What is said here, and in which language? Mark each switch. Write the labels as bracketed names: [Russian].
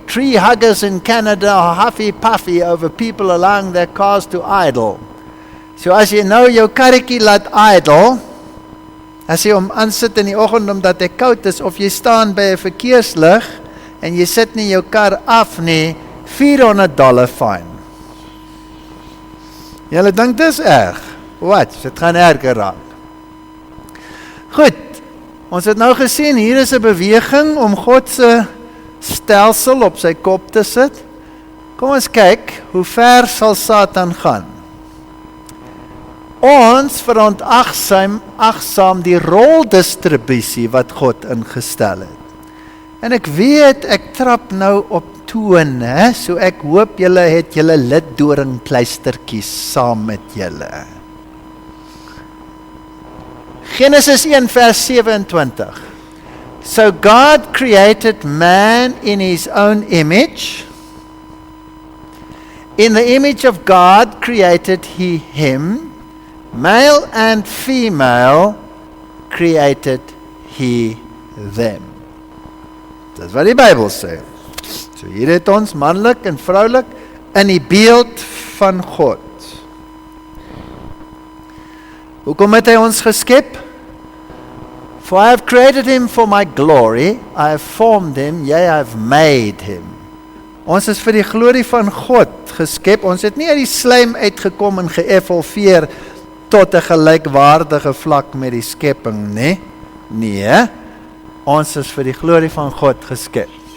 [English] Tree huggers in Canada are huffy-puffy over people allowing their cars to idle. [Afrikaans] So as jy nou jou karretjie laat idle, as jy hom aansit in die oggend omdat hy koud is, of jy staan by 'n verkeerslig en jy sit nie jou kar af nie, [English] $400 fine. [Afrikaans] Julle dink dis erg? Wat? Dit gaan erger raak. Goed, ons het nou gesien, hier is 'n beweging om God se stelsel op sy kop te sit. Kom ons kyk, hoe ver sal Satan gaan? Ons verontagsaam die roldistribusie wat God ingestel het. En ek weet, ek trap nou op toon, so ek hoop julle het julle liddoringkluistertjies saam met julle. Genesis 1 vers 27. [English] So God created man in his own image. In the image of God created he him. Male and female created he them. [Afrikaans] Dis wat die Bybel sê. So hier het ons manlik en vroulik in die beeld van God. Hoekom het hy ons geskep? [English] For I have created him for my glory, I have formed him, yea, I have made him. [Afrikaans] Ons is vir die glorie van God geskep. Ons het nie uit die slijm uitgekom en geëvolveer tot 'n gelykwaardige vlak met die skepping, nee. Nee, ons is vir die glorie van God geskep.